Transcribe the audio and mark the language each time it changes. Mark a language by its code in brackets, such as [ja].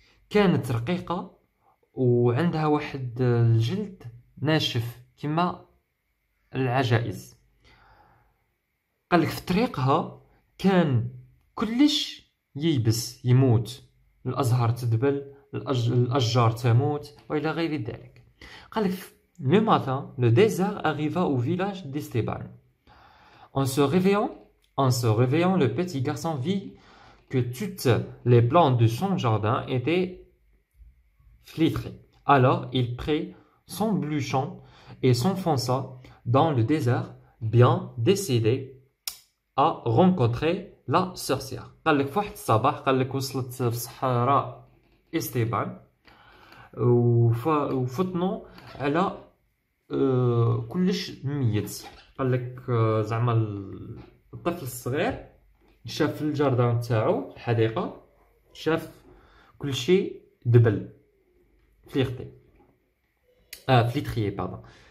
[ar] كانت رقيقة وعندها واحد الجلد ناشف كما العجائز. قال لك في طريقها كان كلش ييبس يموت، الأزهار تدبل، الأشجار تموت وإلى غير ذلك. قال لك [fr] le matin, le désert arriva au village d'Esteban. En se réveillant, le petit garçon vit que toutes les plantes de son jardin étaient flétries. Alors il prit son bûcheron et s'enfonça dans le désert, bien décidé à rencontrer la sorcière. [ar] قال لك في واحد الصباح قال لك وصلت في الصحراء إستيبان وفطنوا على كلش ميت. قال لك زعما الطفل الصغير شاف في الجاردان تاعو الحديقة شاف كلشي دبل [fr] فليختي فليتريي باردون.